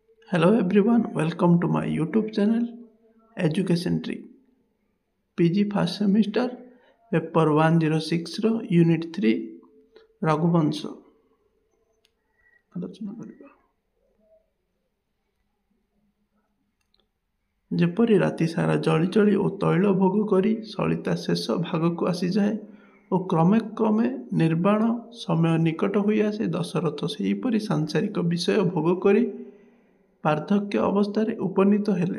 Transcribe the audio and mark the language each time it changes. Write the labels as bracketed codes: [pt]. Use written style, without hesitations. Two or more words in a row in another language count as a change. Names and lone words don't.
[en] Hello everyone, welcome to my YouTube channel Education Tree. PG first semester paper 106 [or] ର यूनिट 3 ରଘୁବଂଶ ଆଲୋଚନା କରିବା। ଯେପରି ରାତି ସାରା ଜଳି ଜଳି ଓ ତୈଳ ଭୋଗ କରି ସଳିତା ଶେଷ ଭାଗକୁ ଆସିଯାଏ ଓ କ୍ରମେ କ୍ରମେ ନିର୍ବାଣ ସମୟ ନିକଟ ହୋଇ ଆସେ, ଦଶରଥ ସେହିପରି ସାଂସାରିକ ବିଷୟ ଭୋଗ କରି ପାର୍ଥକ୍ୟ ଅବସ୍ଥାରେ ଉପନୀତ ହେଲେ।